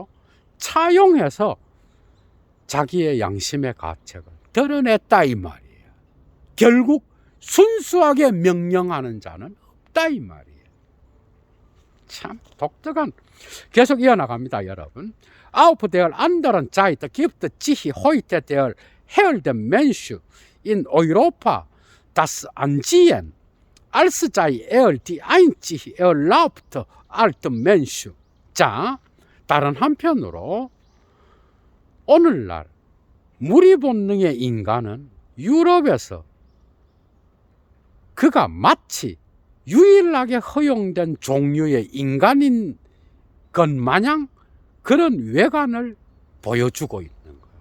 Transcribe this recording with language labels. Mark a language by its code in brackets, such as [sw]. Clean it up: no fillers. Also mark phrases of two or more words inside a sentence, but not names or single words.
[ko] 차용해서 자기의 양심의 가책을 드러냈다 이 말이에요. 결국 순수하게 명령하는 자는 없다 이 말이에요. 참 독특한, 계속 이어나갑니다 여러분. [de] Auf der anderen Seite gibt sich heute der Herde Mensch in Europa das Ansehen, als sei die einzig erlaubte alte Mensch. [ko] 자, 다른 한편으로 오늘날 무리 본능의 인간은 유럽에서 그가 마치 유일하게 허용된 종류의 인간인 것 마냥 그런 외관을 보여주고 있는 거예요.